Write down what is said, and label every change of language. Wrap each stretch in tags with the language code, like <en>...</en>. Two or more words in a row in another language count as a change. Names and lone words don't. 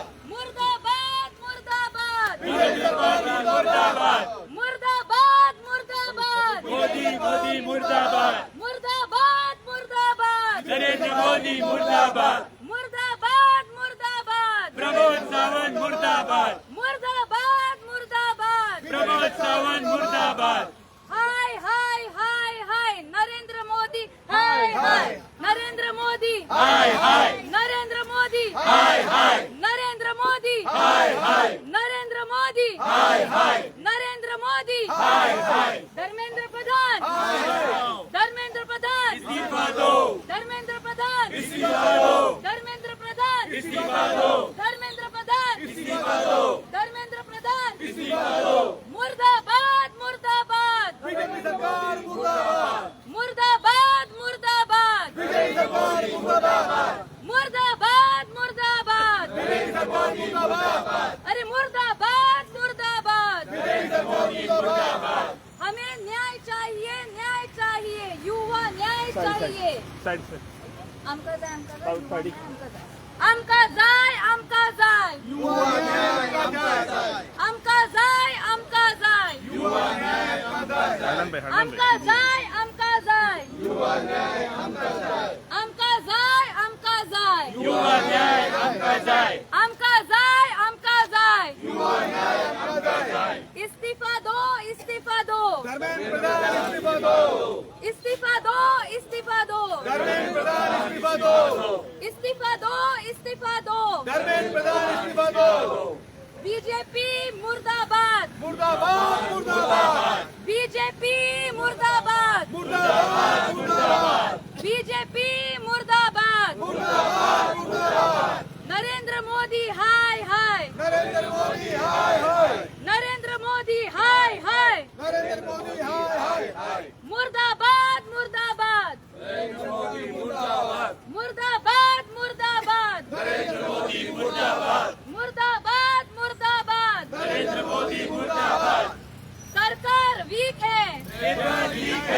<hi>मुर्दाबाद मुर्दाबाद बीजेपी सरकार मुर्दाबाद मुर्दाबाद मुर्दाबाद मोदी मोदी मुर्दाबाद मुर्दाबाद मुर्दाबाद नरेंद्र नरेंद्र मोदी मुर्दाबाद, मुर्दाबाद मुर्दाबाद प्रमोद सावंत मुर्दाबाद, मुर्दाबाद मुर्दाबाद प्रमोद सावंत मुर्दाबाद, हाय हाय हाय हाय नरेंद्र मोदी हाय हाय नरेंद्र मोदी हाय हाय, नरेंद्र मोदी हाय हाय, नरेंद्र मोदी हाय हाय, नरेंद्र मोदी हाय हाय, नरेंद्र मोदी हाय हाय, धर्मेंद्र प्रधान धर्मेंद्र प्रधान इस्तीफा दो, धर्मेंद्र प्रधान इस्तीफा दो, धर्मेंद्र प्रधान इस्तीफा दो, धर्मेंद्र प्रधान इस्तीफा दो, धर्मेंद्र प्रधान इस्तीफा दो, मुर्दाबाद मुर्दाबाद बीजेपी सरकार मुर्दाबाद, मुर्दाबाद मुर्दाबाद बीजेपी सरकार मुर्दाबाद, मुर्दाबाद मुर्दाबाद बीजेपी सरकार मुर्दाबाद, अरे मुर्दाबाद मुर्दाबाद बीजेपी सरकार मुर्दाबाद। हमें न्याय चाहिए युवा न्याय चाहिए</hi> <kok>आमका जाय आमका जाय आमका जाय युवा न्याय का जाय, आमका जाय आमका जाय युवा न्याय का जाय, आमका जाय आमका जाय युवा न्याय आमका जाय, आमका जाय आमका जाय युवा न्याय आमका जाय, आमका जाय आमका जाय युवा न्याय आमका जाय।</kok> <hi>इस्तीफा दो इस्तीफा दो धर्मेंद्र प्रधान इस्तीफा दो, इस्तीफा दो इस्तीफा दो धर्मेंद्र प्रधान इस्तीफा दो, इस्तीफा दो इस्तीफा दो धर्मेंद्र प्रधान इस्तीफा दो। बीजेपी मुर्दाबाद मुर्दाबाद मुर्दाबाद बीजेपी मुर्दाबाद मुर्दाबाद मुर्दाबाद बीजेपी मुर्दाबाद मुर्दाबाद मुर्दाबाद। नरेंद्र मोदी हाय हाय नरेंद्र मोदी हाय हाय, नरेंद्र मोदी हाय हाय नरेंद्र मोदी हाय हाय हाय, मुर्दाबाद मुर्दाबाद मुर्दाबाद मुर्दाबाद नरेंद्र मोदी मुर्दाबाद, मुर्दाबाद मुर्दाबाद नरेंद्र मोदी मुर्दाबाद। सरकार वीक है पेपर लीक है,</hi>